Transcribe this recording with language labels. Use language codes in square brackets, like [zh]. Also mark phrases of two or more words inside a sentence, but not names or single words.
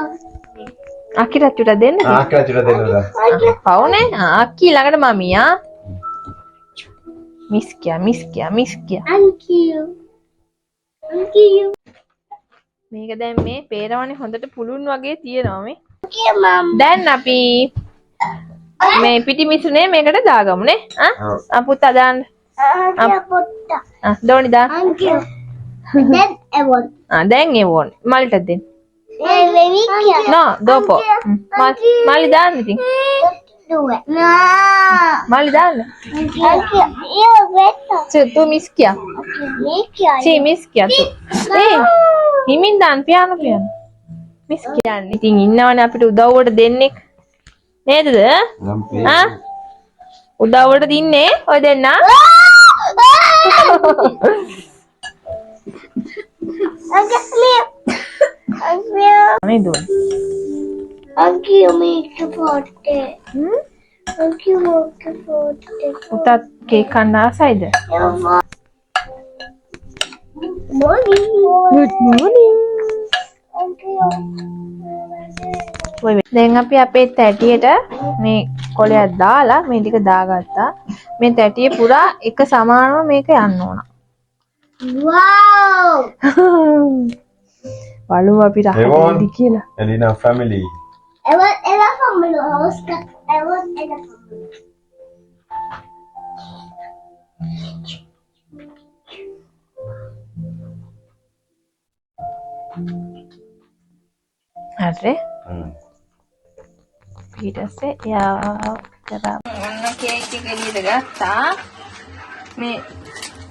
[si] අක්කිට චුටක් දෙන්න. ආක්කලා චුට්ටක් දෙන්නද? පවුනේ. අක්කි ළඟට මමියා. මිස්කියා. [it] Anch'io. Anch'io. [si] මේක දැන් මේ පේරවනේ හොඳට පුළුන් වගේ තියෙනවා මේ. [it] Anch'io mamma. [si] දැන් අපි මේ පිටි මිශ්‍රණය මේකට දාගමුනේ. පුතා දාන්න. [it] Anch'io porta. [si] දෝනි දාන්න. [it] Anch'io. [en] Then I want. [si] දැන් ඒ වොන් මල්ට දෙන්න. Mika. [it] no dopo. [si] මල්ලි දාන්න ඉතින්. [it] Due. No. [si] මල්ලි දාන්න. [it] Anch'io. Io vedo. [si] tu මිස්කියා. Mika. මිස්කියා tu. හිමින් දාන්න පියානෝ. මිස්කියා. ඉතින් ඉන්නවනේ අපිට උදව්වට දෙන්නෙක්. නේදද? උදව්වට දින්නේ ඔය දෙන්නා. මේ දුන්න. [it] Anch'io mica forte. Anch'io molto forte. [si] පුතාත් කේක් කන්න ආසයිද? [en] Morning. good morning. [it] Anch'io. [si] දැන් අපි අපේ තැටියට මේ කොලයක් දාලා මේ ටික දාගත්තා. මේ තැටිය පුරා එක සමානව මේක යන්න ඕන. [en] Wow. [si] බලමු අපි රහටි කියලා. එලිනා ෆැමිලි. [en] Ela family. Oscar. Ela family. [si] හරි. ඊට පස්සේ යා කරා. ඔන්න කේක් එක එළියට ගත්තා.